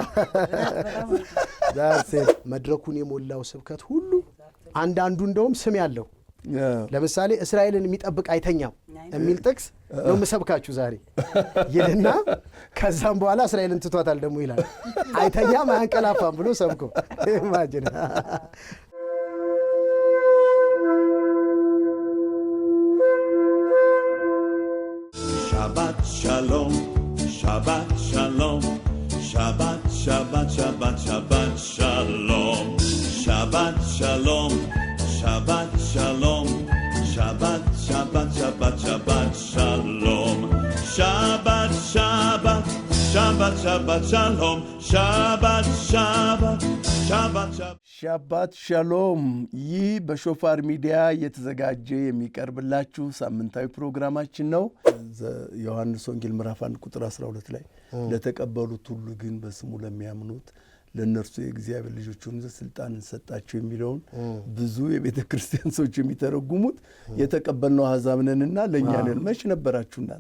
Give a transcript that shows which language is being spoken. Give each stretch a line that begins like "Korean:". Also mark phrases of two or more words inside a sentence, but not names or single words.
Amharic: ዳሴ መድረኩን የሞላው ስብከት ሁሉ አንዳንዱ እንደውም ስም ያለው ለምሳሌ እስራኤልን የሚጠብቅ አይተኛም የሚል ጥቅስ ነው መስበካችሁ ዛሬ ይልና ከዛም በኋላ እስራኤልን ትቷታል ደግሞ ይላል አይተኛም አያንቀላፋም ብሎ ሰብኮ ኢማጂን
Hebrew: שבת שלום, שבת שלום, שבת שבת שבת שבת שלום, שבת שלום, שבת שלום, שבת שבת שבת שבת שלום, שבת שבת שבת שבת שלום, שבת שבת שבת שבת שבת שלום
Amharic: ይህ በሾፋር ሚዲያ የተዘጋጀ የሚቀርብላችሁ ሳምንታዊ ፕሮግራማችን ነው። ዮሐንስ ወንጌል ምዕራፍ 1 ቁጥር 12 ላይ ለተቀበሉት ሁሉ ግን በስሙ ለሚያምኑት ለነርሱ የእግዚአብሔር ልጆች ሆኑ ስልጣን ሰጣቸው የሚለውን ብዙ የቤተ ክርስቲያን ሰዎች የሚተረጉሙት የተቀበልነው አሕዛብ ነንና ለኛ ነን። መች ነበራችሁ እናንተ?